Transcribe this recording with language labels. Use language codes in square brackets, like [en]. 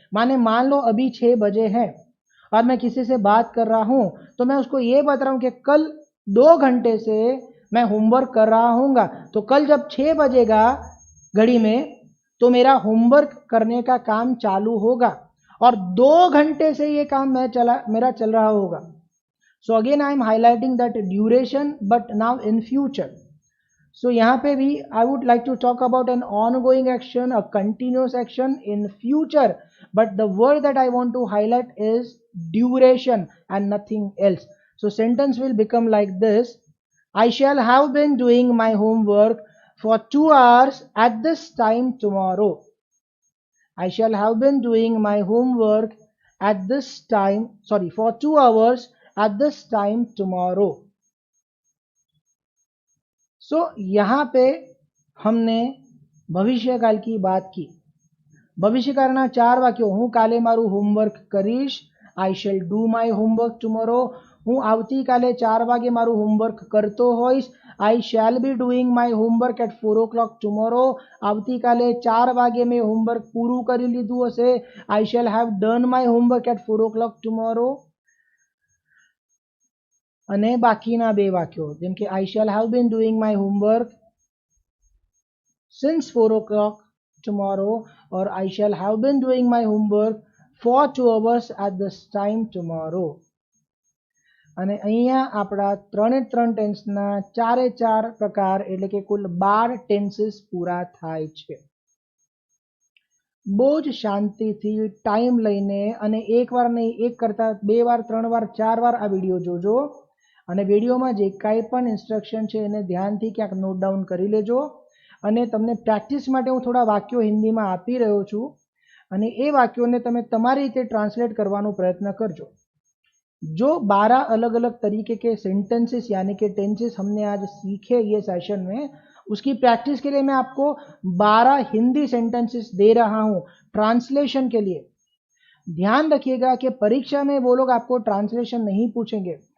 [hi] माने मान लो अभी 6 बजे हैं और मैं किसी से बात कर रहा हूं, तो मैं उसको ये बता रहा हूं कि कल 2 घंटे से मैं होमवर्क कर रहा हूंगा। तो कल जब 6 बजेगा घड़ी में, तो मेरा होमवर्क करने का काम चालू होगा और 2 घंटे से ये काम मेरा चल रहा होगा। [en] So again I am highlighting that duration, but now in future. So [hi] यहाँ पे भी [en] I would like to talk about an ongoing action, a continuous action in future, but the word that I want to highlight is duration and nothing else. So sentence will become like this: I shall have been doing my homework for 2 hours at this time tomorrow. I shall have been doing my homework at this time, for 2 hours at this time tomorrow. [hi] सो यहां पे हमने भविष्यकाल की बात की। [gu] भविष्यकाळના 4 વાક્યો, હું કાલે મારું હોમવર્ક કરીશ, [en] I shall do my homework tomorrow. [gu] હું આવતીકાલે 4 વાગે મારું હોમવર્ક કરતો હોઈશ, [en] I shall be doing my homework at 4 o'clock tomorrow. [gu] આવતીકાલે 4 વાગે મેં હોમવર્ક પૂરું કરી લીધું હશે, [en] I shall have done my homework at 4 o'clock tomorrow. [gu] અને બાકીના 2 વાક્યો, જેમ કે [en] I shall have been doing my homework since 4 o'clock tomorrow [hi] और [en] I shall have been doing my homework for 2 hours at this time tomorrow. [gu] અને અહીંયા આપણા 3 ટેન્સના 4 પ્રકાર એટલે કે કુલ 12 ટેન્સીસ પૂરા થાય છે। બહુ જ શાંતિથી ટાઈમ લઈને અને એક વાર નહીં, એક કરતા 2 વાર 3 વાર 4 વાર આ વિડીયો જોજો અને વિડીયોમાં જે કાંઈ પણ ઇન્સ્ટ્રક્શન છે એને ધ્યાનથી ક્યાંક નોટ ડાઉન કરી લેજો। અને તમને પ્રેક્ટિસ માટે હું થોડા વાક્યો હિન્દીમાં આપી રહ્યો છું અને એ વાક્યોને તમે તમારી રીતે ટ્રાન્સલેટ કરવાનો પ્રયત્ન કરજો। [hi] जो 12 अलग अलग तरीके के सेंटेंसेस यानी कि टेंसेस हमने आज सीखे ये सेशन में, उसकी प्रैक्टिस के लिए मैं आपको 12 हिंदी सेंटेंसेस दे रहा हूं ट्रांसलेशन के लिए। ध्यान रखिएगा कि परीक्षा में वो लोग आपको ट्रांसलेशन नहीं पूछेंगे।